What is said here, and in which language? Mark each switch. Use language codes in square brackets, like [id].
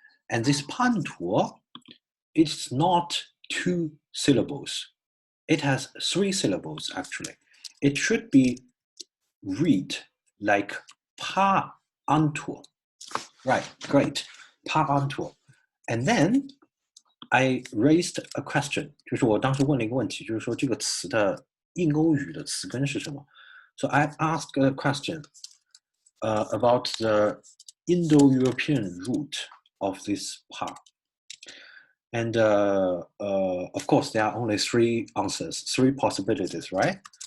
[en] And this pantu, it's not 2 syllables. It has 3 syllables, actually. It should be read like pa antu. Right, great. Pa antu. And then I raised a question. [zh] 就是我当时问了一个问题，就是说这个词的印欧语的词根是什么？ [en] So I asked a question about the Indo-European root of this pa. And of course, there are only 3 answers, 3 possibilities, right?